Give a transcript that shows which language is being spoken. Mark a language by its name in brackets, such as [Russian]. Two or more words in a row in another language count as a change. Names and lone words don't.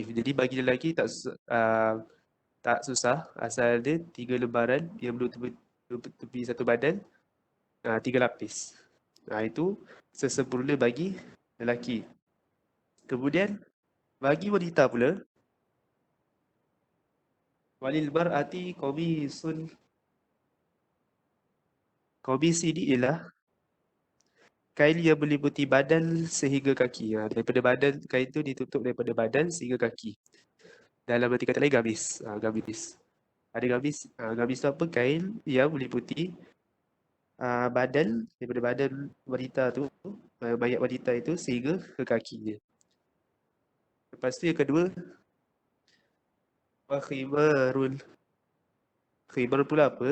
[Malay] Jadi bagi lelaki tak susah. Asal ada 3 lembaran yang menutupi satu badan, 3 lapis. Itu sesempurna bagi lelaki. Kemudian bagi wanita pula, [Arabic] وللمرأة قميص. [Malay] Qamis ini ialah kain yang meliputi badan sehingga kaki. Daripada badan, kain itu ditutup daripada badan sehingga kaki. Dalam arti kata lain, gamis. Gamis. Ada gamis. Gamis itu apa? Kain yang meliputi badan, daripada badan wanita tu, mayat wanita itu sehingga ke kakinya. Lepas tu yang kedua, [Arabic] وخمار. [Malay] Khimar pula apa?